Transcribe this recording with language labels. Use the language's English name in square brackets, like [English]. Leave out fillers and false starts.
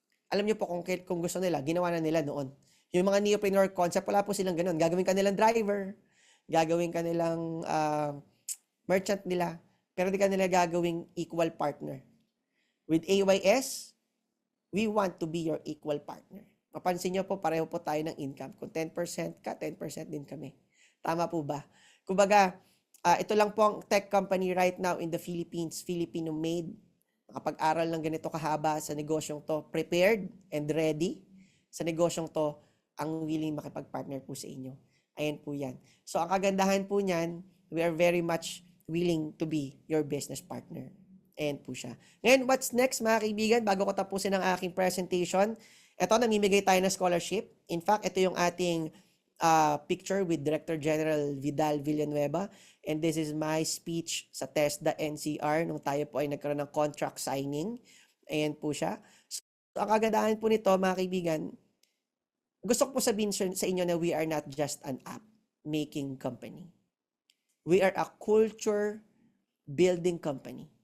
[Filipino] Alam niyo po kung gusto nila, ginawa na nila noon. Yung mga neopreneur concept, wala po silang ganun. Gagawin ka nilang driver, gagawin ka nilang merchant nila, pero di ka nila gagawing equal partner. [English] With AYS, we want to be your equal partner. [Filipino] Mapansin nyo po, pareho po tayo ng income. Kung 10% ka, 10% din kami. Tama po ba? Kumbaga, ito lang po ang tech company [English] right now [Filipino] in the Philippines, Filipino-made. Nakapag-aral ng ganito kahaba sa negosyong to, [English] prepared and ready [Filipino] sa negosyong to, ang willing makipag-partner po sa inyo. Ayan po yan. So, ang kagandahan po niyan, [English] we are very much willing to be your business partner. [Filipino] Ayan po siya. Ngayon, [English] what's next [Filipino] mga kaibigan? Bago ko tapusin ang aking presentation, ito, namimigay tayo ng scholarship. [English] In fact, [Filipino] ito yung ating picture with Director General Vidal Villanueva. [English] And this is my speech [Filipino] sa TESDA NCR nung tayo po ay nagkaroon ng contract signing. Ayan po siya. So, ang kagandahan po nito mga kaibigan, gusto ko po sabihin sa inyo na [English] we are not just an app-making company. We are a culture building company.